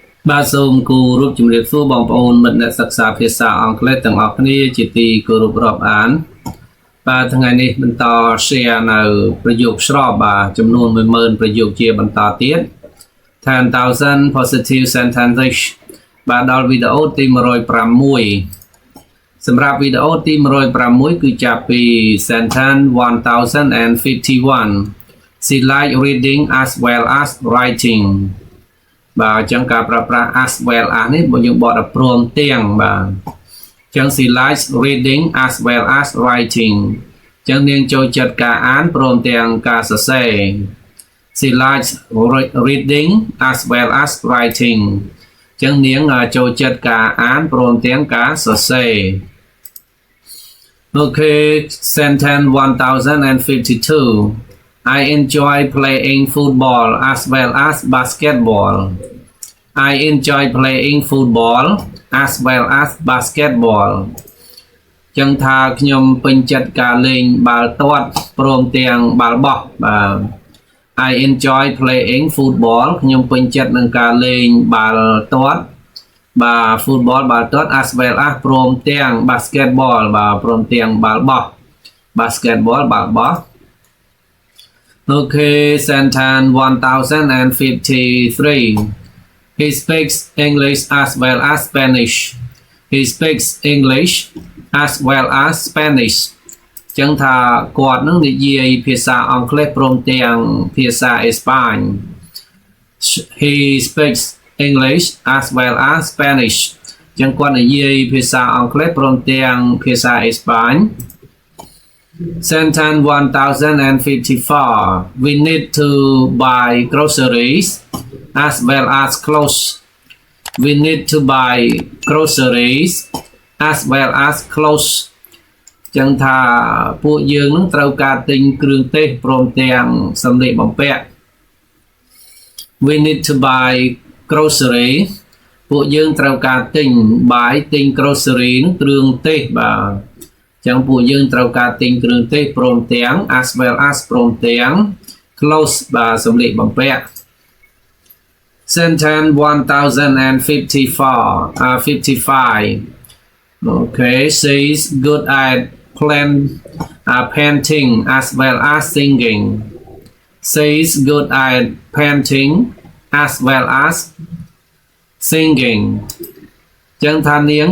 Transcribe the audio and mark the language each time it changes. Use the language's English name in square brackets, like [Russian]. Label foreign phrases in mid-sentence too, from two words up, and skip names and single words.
[Khmer] បាទសូមគោរពជំរាបសួរបងប្អូនមិត្តអ្នកសិក្សាភាសាអង់គ្លេសទាំងអស់គ្នាជាទីគោរពរាប់អានបាទថ្ងៃនេះបន្ត share នៅប្រយោគស្របបាទចំនួន 10000 ប្រយោគជាបន្តទៀត [English] 10,000 positive sentences [Khmer] បាទដល់វីដេអូទី 106សម្រាប់វីដេអូទី106គឺចាប់ពី [English] sentence 1051 She like reading as well as writing [Khmer] បាទអញ្ចឹងការប្រើ ប្រាស់ [English] as well as [Khmer] នេះបើយើងបកដល់ព្រមទាំងបាទអញ្ចឹង [English] she likes reading as well as writing [Khmer] អញ្ចឹងនាងចូលចិត្តការអានព្រមទាំងការសរសេរ [English] she likes reading as well as writing [Khmer] អញ្ចឹងនាងចូលចិត្តការអានព្រមទាំងការសរសេរ [English] Okay sentence 1052 I enjoy playing football as well as basketball. I enjoy playing football as well as basketball. [Khmer] ចឹងថាខ្ញុំពេញចិត្តការលេងបាល់ទាត់ព្រមទាំងបាល់បោះបាទ [English] I enjoy playing football [Khmer] ខ្ញុំពេញចិត្តនឹងការលេងបាល់ទាត់បាទ football បាល់ទាត់ [English] as well as [Khmer] ព្រมទាំង basketball បាទព្រមទាំងបាល់បោះ basketball បាល់បោះ [English] Okay, sentence 1053. He speaks English as well as Spanish. He speaks English as well as Spanish. [Khmer] ចឹងថាគាត់នឹងនិយាយភាសាអង់គ្លេសព្រមទាំងភាសាអេស្ប៉ាញ [English] He speaks English as well as Spanish. [Khmer] ចឹងគាត់និយាយភាសាអង់គ្លេសព្រមទាំងភាសាអេស្ប៉ាញ [English] Sentence 1054 We need to buy groceries as well as clothes. We need to buy groceries as well as clothes. [Khmer] ចឹងថាពួកយើងនឹងត្រូវការទិញគ្រឿងទេសព្រមទាំងសម្លៀកបំពាក់ [English] We need to buy grocery [Khmer] ពួកយើងត្រូវការទិញ buy ទិញ grocery នឹងគ្រឿងទេសបាទចឹងពួកយើងត្រូវការទិញគ្រឿងទេសព្រមទាំង [English] as well as [Khmer] ព្រមទាំង clothes បាទសម្លៀកបំពាក់ Sentence [English] 1055 Okay she's good at painting as well as singing She's good at painting as well as singing [Khmer] ចឹងថានាង